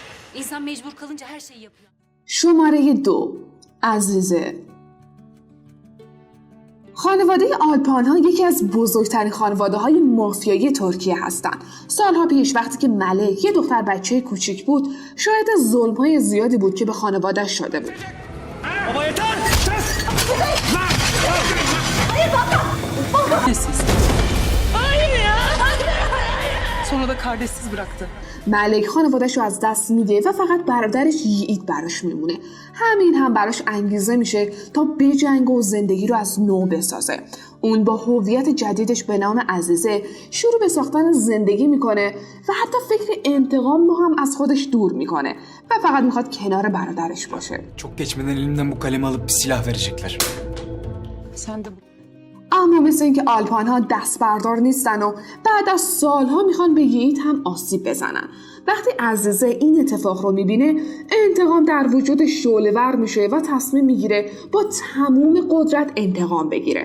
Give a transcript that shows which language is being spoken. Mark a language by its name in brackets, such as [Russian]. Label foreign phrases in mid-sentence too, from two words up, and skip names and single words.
[Turkish] İnsan mecbur kalınca her şeyi yapıyor. [Persian] شماره 2 عزیزه. خانواده آلپان ها یکی از بزرگترین خانواده های مافیایی ترکیه هستند. سالها پیش وقتی که ملک یه دختر بچه کوچیک بود، شاید ظلم های زیادی بود که به خانواده شده بود. [Turkish] Sonra da kardeşsiz bıraktı. [Persian] ملک خانواده‌اش رو از دست میده و فقط برادرش یعید براش میمونه. همین هم براش انگیزه میشه تا بجنگه و زندگی رو از نو بسازه. اون با هویت جدیدش به نام عزیزه شروع به ساختن زندگی میکنه و حتی فکر انتقام رو هم از خودش دور میکنه و فقط میخواد کنار برادرش باشه. [Turkish] Çok geçmeden elimden bu kalemi alıp bir silah verecekler. Sen de [Persian] اما مثل اینکه آلپان ها دست بردار نیستن و بعد از سالها میخوان به یعید هم آسیب بزنن. وقتی عزیزه این اتفاق رو میبینه، انتقام در وجودش شعله‌ور میشه و تصمیم میگیره با تموم قدرت انتقام بگیره.